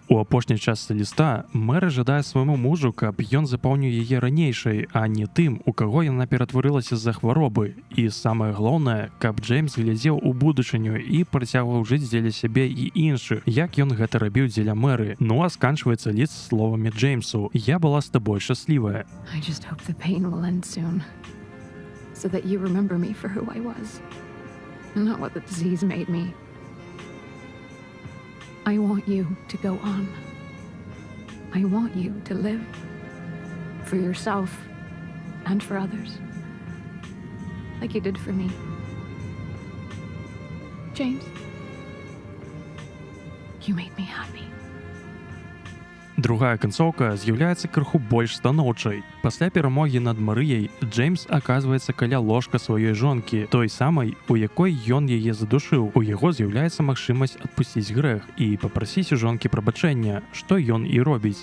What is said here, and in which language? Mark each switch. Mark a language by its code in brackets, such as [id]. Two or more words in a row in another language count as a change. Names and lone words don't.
[be] У апошняй частцы ліста Мэра жадае свайму мужу, каб ён запаўніў яе ранейшай, а не тым, у каго яна ператварылася з-за хваробы. І самае галоўнае, каб Джеймс глядзеў у будучыню і працягваў жыць дзеля сябе і іншых, як ён гэта рабіў дзеля Мэры. Ну а сканчваецца ліст словамі Джеймсу: «Я была з табой шчаслівая». [en] I just hope the pain will end soon, so that you remember me for who I was, not what the disease made me. I want you to go on. I want you to live for yourself and for others, like you did for me. James, you made me happy. [be] Другая канцоўка з'яўляецца крыху больш станоўчай. Пасля перамогі над Марыяй Джеймс аказваецца каля ложка сваёй жонкі, той самай, у якой ён яе задушыў. У яго з'яўляецца магчымасць адпусціць грэх і папрасіць у жонкі прабачэння, што ён і робіць.